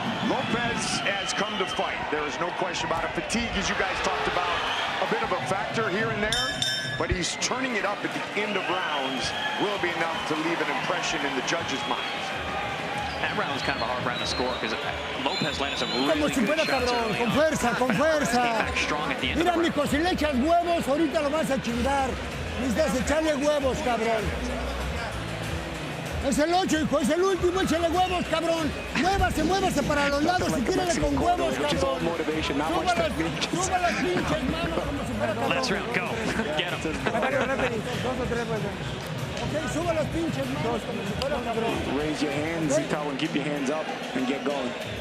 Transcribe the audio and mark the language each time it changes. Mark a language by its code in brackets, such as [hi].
[en] Lopez has come to fight. There is no question about it. Fatigue, as you guys talked about, a bit of a factor here and there, but he's turning it up at the end of rounds. Will be enough to leave an impression in the judges' minds. That round was kind of a hard round to score because Lopez landed some really good shots early. [es] Con fuerza, con fuerza. [en] Back strong at the end [es] Mira, [en] of the [es] mijo, si le echas huevos, ahorita lo vas a chingar. Necesitas echarle huevos, cabrón. Es el 8, hijo, es el último, échale huevos, cabrón. Muévase, muévase para los lados y tírale con huevos, cabrón. Suba las pinches manos como si fuera cabrón. [en] Last round, go. Get him. [es] Sube los pinches manos como si fuera cabrón. [en] Raise your hands, Zito, and keep your hands up and get going.